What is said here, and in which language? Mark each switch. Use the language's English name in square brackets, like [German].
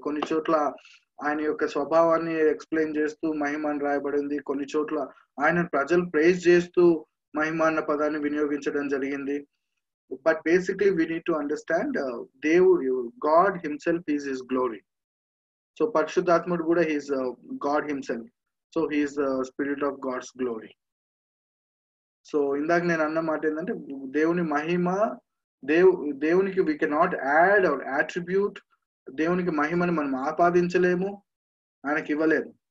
[Telugu] కొన్ని చోట్ల ఆయన యొక్క స్వభావాన్ని ఎక్స్ప్లెయిన్ చేస్తూ మహిమ అని రాయబడింది. కొన్ని చోట్ల ఆయన ప్రజలు ప్రైజ్ చేస్తూ మహిమ అన్న పదాన్ని వినియోగించడం జరిగింది. [English] but basically we need to understand God himself is his glory. So Parishuddhatmudu kuda he is God himself. So he is the spirit of God's glory. [Telugu] So ఇందాక నేను అన్న మాట ఏంటంటే దేవుని మహిమ దేవునికి [English] we cannot add or attribute. [Telugu] దేవునికి మహిమని మనం ఆపాదించలేము, ఆయనకి ఇవ్వలేము.